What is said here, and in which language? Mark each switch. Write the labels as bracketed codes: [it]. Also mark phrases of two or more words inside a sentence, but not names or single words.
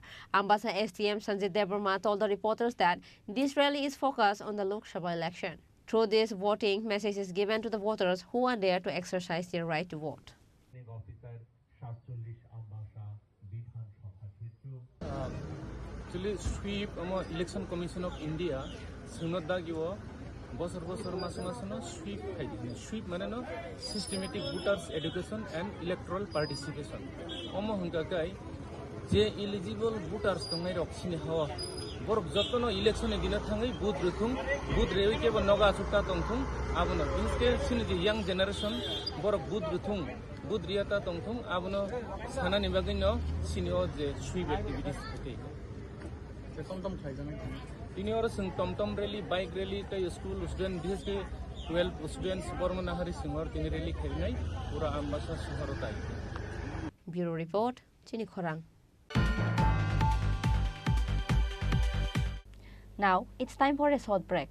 [en] Ambassa SDM Sanjay Debarma told the reporters that this rally is focused on the Lok Sabha election. Through this voting, message is given to the voters who are there to exercise their right to vote. Actually, sweep election commission of India [trp] sunoddagiwo bosor masano sweep maneno [en] systematic voters education and electoral participation [trp] omo hungkakai je [en] eligible voters [trp] tongai roksini hawa borok jotono election dina thangai booth ruthung booth reike ba noga sutta tongthung abono instead sini [en] young generation [trp] borok booth ruthung booth riata tongthung abono sanani bagino sinio je [en] sweep activities [trp] thei tom khaijana tini ora sing tom rally [en] bike rally [trp] tai [en] school student [trp] bhs 12 students bormanahari singhor tini rally khainai pura Ambassa shahar. [en] Bureau Report, Chini Khorang. Now, it's time for a short break.